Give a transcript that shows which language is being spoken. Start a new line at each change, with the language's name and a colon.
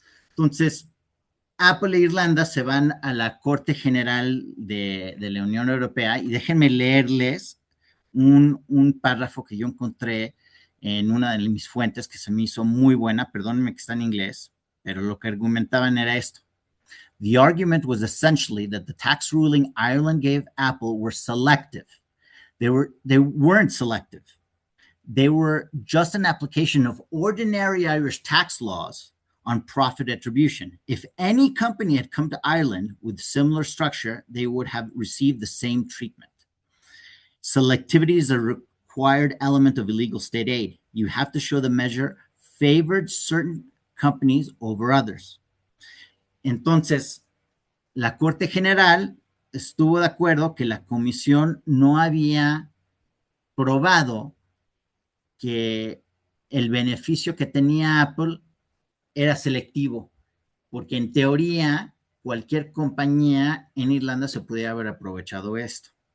Spanish: Entonces, Apple e Irlanda se van a la Corte General de la Unión Europea y déjenme leerles un párrafo que yo encontré en una de mis fuentes que se me hizo muy buena, perdónenme que está en inglés, pero lo que argumentaban era esto.
English: The argument was essentially that the tax ruling Ireland gave Apple were selective. They weren't selective. They were just an application of ordinary Irish tax laws on profit attribution. If any company had come to Ireland with similar structure, they would have received the same treatment. Selectivity is a required element of illegal state aid. You have to show the measure favored certain companies over others.
Spanish: Entonces, la Corte General estuvo de acuerdo que la comisión no había probado que el beneficio que tenía Apple era selectivo, porque en teoría cualquier compañía en Irlanda se podía haber aprovechado esto.